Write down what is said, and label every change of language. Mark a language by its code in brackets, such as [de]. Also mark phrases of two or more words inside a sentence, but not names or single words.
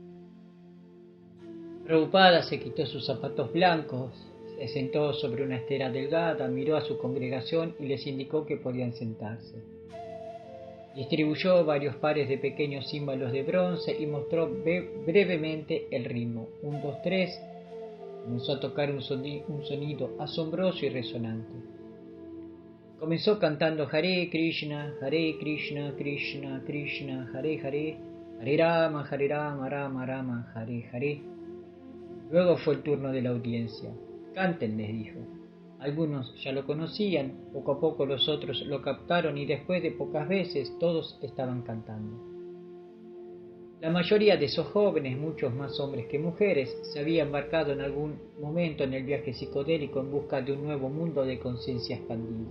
[es] Prabhupada se quitó sus zapatos blancos, se sentó sobre una estera delgada, miró a su congregación y les indicó que podían sentarse. Distribuyó varios pares de pequeños címbalos de bronce y mostró brevemente el ritmo. 1, 2, 3. Comenzó a tocar un sonido asombroso y resonante. Comenzó cantando Hare Krishna, Krishna, Krishna, Hare Hare, Hare Rama, Rama Rama, Hare Hare. Luego fue el turno de la audiencia. Canten, les dijo. Algunos ya lo conocían, poco a poco los otros lo captaron y después de pocas veces todos estaban cantando. La mayoría de esos jóvenes, muchos más hombres que mujeres, se había embarcado en algún momento en el viaje psicodélico en busca de un nuevo mundo de conciencia expandida.